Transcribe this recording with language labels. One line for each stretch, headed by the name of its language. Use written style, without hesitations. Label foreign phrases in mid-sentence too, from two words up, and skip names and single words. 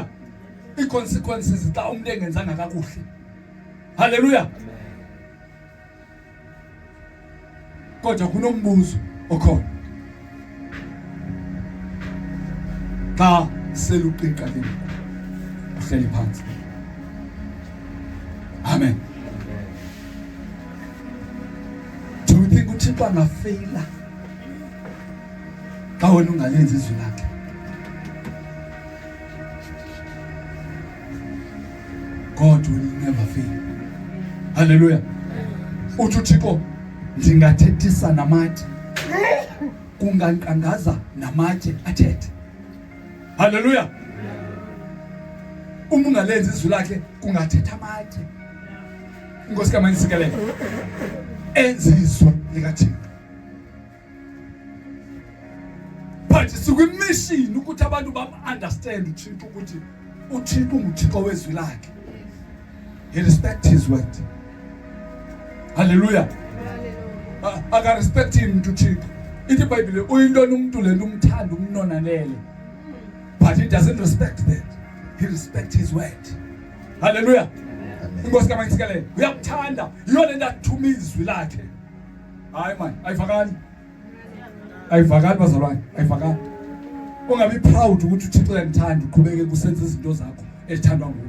Xhosa: I-consequences xa umuntu engenzanga kakuhle. Hallelujah. Kodwa kunombuzo okhona. Xa seluqiqa le uhleli phansi. Amen.
English: Do you think
Xhosa: uThixo angafeyila xa wena ungalenzi izwi lakhe?
English: God will never fail.
Xhosa: Hallelujah. Uthi uThixo ndingathethisa namatye kunganqangaza namatye athethe. Hallelujah. Uma ungalenzi izwi lakhe kungathetha amatye. Inkosi kaMayisikele. Enzizwe likaThixo. But sikwi-mission ukuthi abantu bam-understand uThixo ukuthi uThixo nguThixo wezwi lakhe.
English: He respect his word. Hallelujah.
Xhosa: Aka
English: respect him to
Xhosa: uThixo. Ithi iBhayibhile uyintoni umuntu lento umthanda umnonanele.
English: But he doesn't respect that. He respects his word.
Xhosa: Hallelujah. Inkosi kaMayisikele uyakuthanda yiyo lento athuma izwi lakhe. Hayi man, ayivakali. Ayivakali bazalwane, ayivakali. Ungabi proud ukuthi uThixo uyandithanda uqhubeke kusenza izinto zakho ezithandwa nguwe.